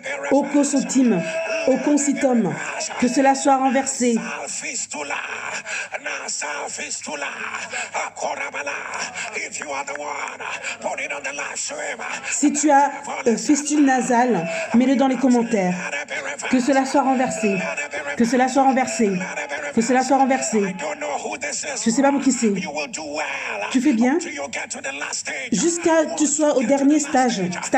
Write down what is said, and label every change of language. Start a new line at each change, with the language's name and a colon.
French: Okosotim, au concitum, que cela soit renversé.
English: Fistula, nasal fistula, akorabala. If you are the one, put it on the live stream.
French: Si tu as fistule nasale, mets-le dans les commentaires. Que cela soit renversé. Que cela soit renversé. Que cela soit renversé. Je ne sais pas pour qui c'est. Tu fais bien jusqu'à ce que tu sois au dernier stade.